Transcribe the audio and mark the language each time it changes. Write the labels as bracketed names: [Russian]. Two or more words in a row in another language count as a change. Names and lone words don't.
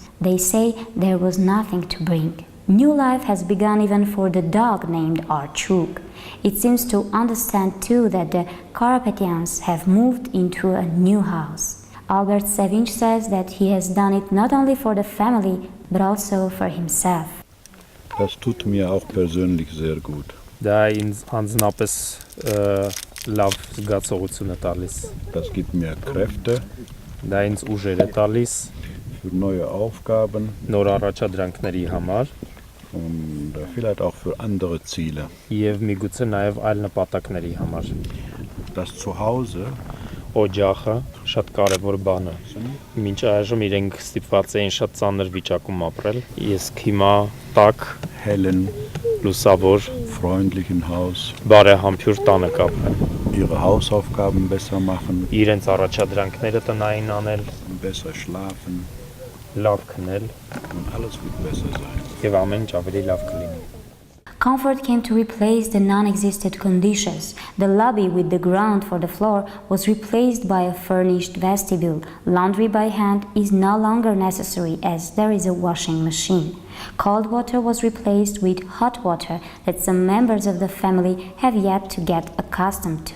[English] They say there was nothing to bring. New life has begun even for the dog named Archuk. It seems to understand too that the Karapetians have moved into a new house. Albert Savage says that he has done it not only for the family but also for himself. [German] Das tut mir auch persönlich sehr gut. [Armenian] Դա ինձ անձնապես լավ զգացողություն է տալիս։ [German] Das gibt mir Kräfte. [Armenian] Դա ինձ ուժեր է տալիս [German] für neue Aufgaben [Armenian] նոր առաջադրանքների համար [German] und vielleicht auch für andere Ziele. [Armenian] Եվ միգուցե նաև այլ նպատակների համար։ [German] Das Zuhause [Armenian] օջախը շատ կարևոր բան է։ Մինչ այժմ իրենք ստիպված էին շատ ծանր վիճակում ապրել։ Ես հիմա տաք, [German] hellen, [Armenian] լուսավոր, [German] freundlichen Haus [Armenian] բարեհամբույր տանը կապրեն։ [German] Ihre Hausaufgaben besser machen, [Armenian] իրենց առաջադրանքները տնային անել, [German] besser schlafen [Armenian] լավ քնել [German] und alles wird besser sein. [Armenian] Եվ ամեն ինչ ավելի լավ կլինի։ [English] Comfort came to replace the non-existent conditions. The lobby with the ground for the floor was replaced by a furnished vestibule. Laundry by hand is no longer necessary as there is a washing machine. Cold water was replaced with hot water that some members of the family have yet to get accustomed to.